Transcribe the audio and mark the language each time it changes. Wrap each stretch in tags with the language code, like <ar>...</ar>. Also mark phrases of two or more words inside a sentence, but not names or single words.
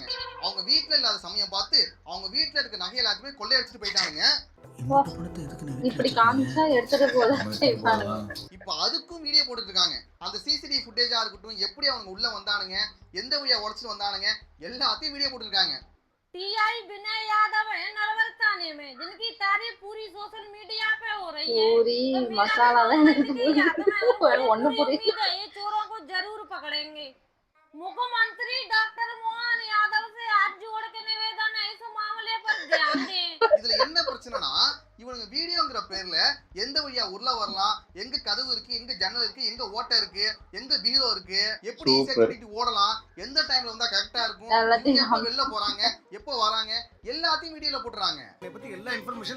<ta>அவங்க வீட்ல இல்லாத சமயம் பார்த்து அவங்க வீட்ல இருக்க நகை எல்லாத்தையுமே கொள்ளையடிச்சிட்டு போயிட்டாங்க. இப்படி காமிச்சா எடுத்துட்டு போல. இப்போ அதுக்கும் வீடியோ போட்டுட்டு இருக்காங்க. அந்த சிசிடிவி ஃபுட்டேஜா இருக்கட்டும், எப்படி அவங்க உள்ள வந்தானுங்க, எந்த வழியா உடைச்சிட்டு வந்தானுங்க, எல்லாத்தையும் வீடியோ போட்டுருக்காங்க.</ta> <hi>टीआई विनय यादव है नरवर थाने में, जिनकी तारीफ पूरी</hi> <en>social media</en> <hi>पे हो रही है। पूरी तो मेरा मसाला तो</hi> <ta>ஒண்ணு புரியுது</ta> <hi>उम्मीद है ये चोरों को जरूर पकड़ेंगे। मुख्यमंत्री डॉक्टर मोहन यादव से हाथ जोड़ के निवेदन है, इस मामले पर ध्यान दें।</hi> <ta>இதுல என்ன பிரச்சனைனா இவனுங்க வீடியோங்கிற பேர்ல எந்த வழியா உள்ள வரலாம், எங்க கதவு இருக்கு, எங்க ஜன்னல் இருக்கு, எங்க ஓட்டை இருக்கு, எங்க பீரோ இருக்கு, எப்படி ஈஸியா ஓடலாம், எந்த டைம்ல வந்தா கரெக்டா இருக்கும், எப்ப வெளில போறாங்க, எப்ப வராங்க, எல்லாத்தையும் வீடியோல போட்டுறாங்க. இத பத்தி எல்லா இன்ஃபர்மேஷன்</ta>